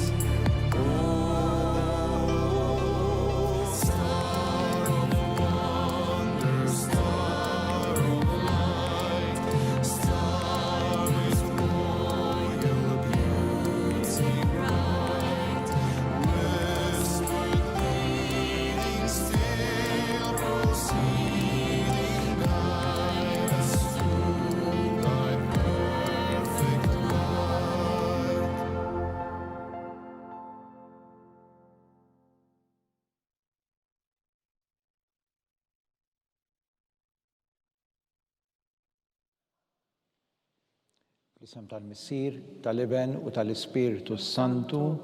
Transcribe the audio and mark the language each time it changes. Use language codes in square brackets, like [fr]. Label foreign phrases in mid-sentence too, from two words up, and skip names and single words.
[en] Oh, star of wonder, star of light, star with royal beauty bright, westward leading, still proceeding, guide us through thy perfect light. [mt] Fl-isem tal-Missir, tal-Iben u tal-Ispiritu Santu.